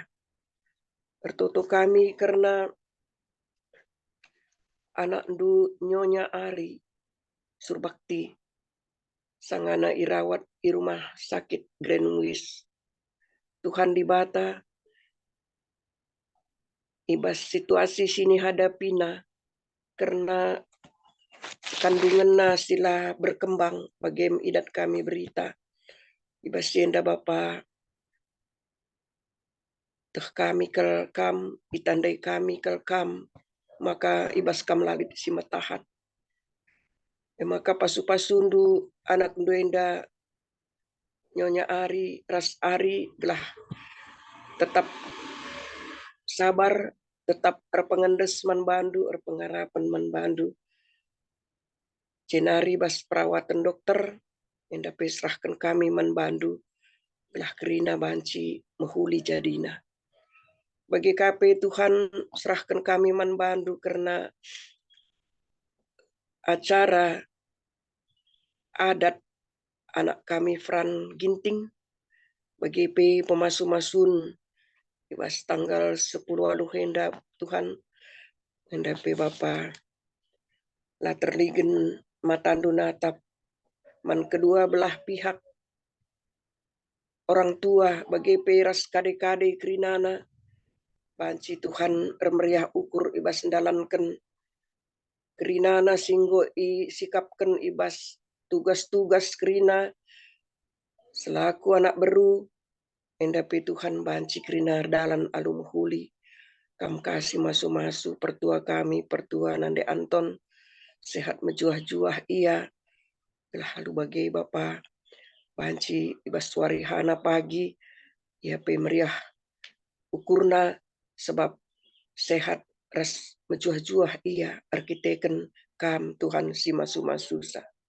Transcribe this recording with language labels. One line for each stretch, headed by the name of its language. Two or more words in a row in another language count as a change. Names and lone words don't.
Batak Karo: Pertoto kami karena anak ndu Nyonya Ari Surbakti sangana irawat di
Indonesian: rumah sakit
Batak Karo: Greenwich. Tuhan di bata ibas situasi sini hadapina karena kandungan sila berkembang bagem idat kami berita. Ibas sienda Bapa teh kami kelkam itandai kami kelkam maka ibas kam lalit si matahat. Maka pasu-pasundu anak duenda Nyonya Ari, Ras Ari gelah
Indonesian: tetap sabar,
Batak Karo: tetap pengendes man bandu, pengarapan man bandu. Cenari bas perawatan dokter,
Indonesian: yang dapat serahkan
Batak Karo: kami man bandu, gelah kerina banci menghuli jadina. Bagi KP Tuhan serahkan kami man bandu karena acara adat anak kami Fran Ginting. Bagi pe pemasu-masun ibas tanggal 10 alu hendak Tuhan hendapi Bapa lah terligen matandu natap man
Indonesian: kedua belah pihak orang tua
Batak Karo: bagi peras kade-kade kerinana banci Tuhan remeriah ukur ibas ndalanken kerinana singgo i sikapken ibas tugas-tugas kerina selaku anak beru endapi Tuhan banci kerina dalan alum huli kam kasih masu-masu pertua kami pertua nande Anton sehat mejuah-juah ia telah halu bagai Bapa banci ibas warihana pagi ia pemeriah ukurna sebab sehat ras mejuah-juah ia arkiteken kam Tuhan si masu-masusa